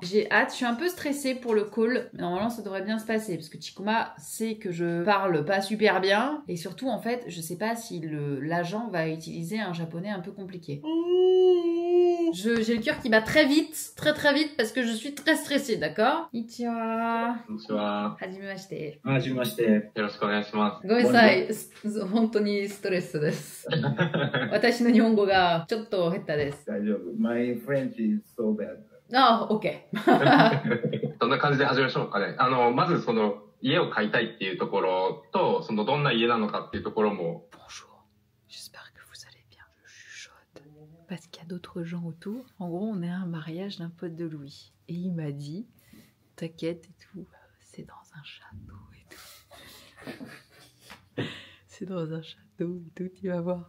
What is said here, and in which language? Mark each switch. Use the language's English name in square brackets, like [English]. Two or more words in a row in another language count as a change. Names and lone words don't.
[French] J'ai hâte, je suis un peu stressée pour le call. Mais normalement, ça devrait bien se passer parce que Chikuma sait que je parle pas super bien. Et surtout, en fait, je sais pas si l'agent va utiliser un japonais un peu compliqué. J'ai le cœur qui bat très vite, très vite, parce que je suis très stressée, d'accord? [Japanese] Konnichiwa. Konnichiwa. Hajimemashite. Hajimemashite. よろしくお願いします。ごめんなさい。本当にストレスです。私の日本語がちょっと下手です。 [English] 大丈夫。My French is so bad. [Japanese] あ、OK。そんな感じで始めましょうかね。まずその家を買いたいっていうところと、そのどんな家なのかっていうところも。 [French] Bonjour. J'espère que vous allez bien. Je chuchote. Parce qu'il y a d'autres gens autour. En gros, on est à un mariage d'un pote de Louis. Et il m'a dit, t'inquiète et tout, c'est dans un château et tout. C'est dans un château et tout, tu vas voir.